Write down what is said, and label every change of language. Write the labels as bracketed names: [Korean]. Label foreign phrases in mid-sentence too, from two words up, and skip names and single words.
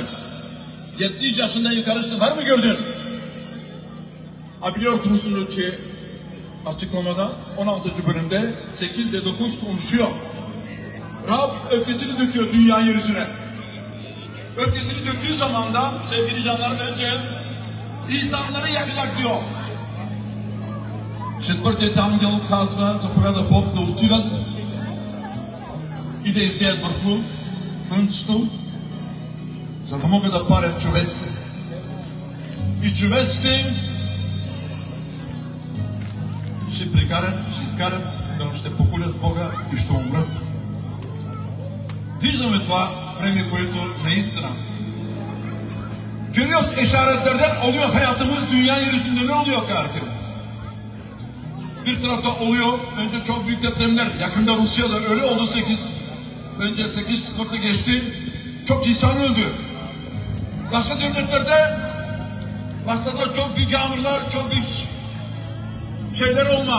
[Turkish] 70 yaşından yukarısı var mı gördün? Biliyorsunuz ki açıklamada 16. bölümde 8 ve 9 konuşuyor. Rab öfkesini döküyor dünya yeryüzüne. Öfkesini döktüğü zaman da sevgili canların önce insanları yakacak diyor. [Bulgarian] Четвъртият ангел казва, заповяда Бог да отидат и да излеят върху слънцето, за да могат да палят човеци. И човеците ще прекарат, ще изкарат, ще похулят Бога и ще умрат. Виждаме това време, което наистина [Turkish] görüyoruz, işaretlerden oluyor hayatımız, dünya yeryüzünde ne oluyor kardeşim? Bir tarafta oluyor, önce çok büyük depremler, yakında Rusya'da öyle oldu 8, önce 8 sınıfı geçti, çok insan öldü. Başka devletlerde, başka çok büyük yağmurlar, çok büyük şeyler olma.